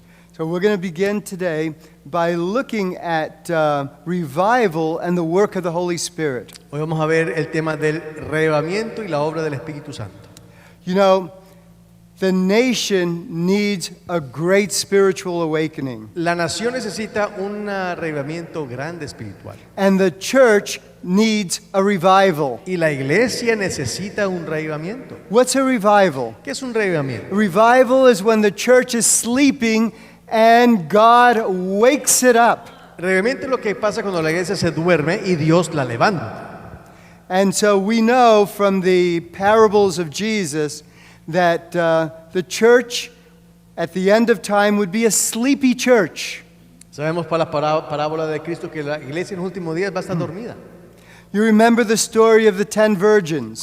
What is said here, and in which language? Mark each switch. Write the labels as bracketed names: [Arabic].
[English] So we're going to begin today by looking at revival and the work of the Holy Spirit. [Spanish] Hoy vamos a ver el tema del reavivamiento y la obra del Espíritu Santo. [English] You know, the nation needs a great spiritual awakening. [Spanish] La nación necesita un reavivamiento grande espiritual. [English] And the church needs a revival. [Spanish] Y la iglesia necesita un reavivamiento. [English] What's a revival? [Spanish] ¿Qué es un reavivamiento? [English] Revival is when the church is sleeping and God wakes it up. [Spanish] Reavivamiento es lo que pasa cuando la iglesia se duerme y Dios la levanta. [English] And so we know from the parables of Jesus that the church at the end of time would be a sleepy church. [Spanish] Sabemos por la parábola de Cristo que la iglesia en los últimos días va a estar dormida. [English] You remember the story of the 10 virgins.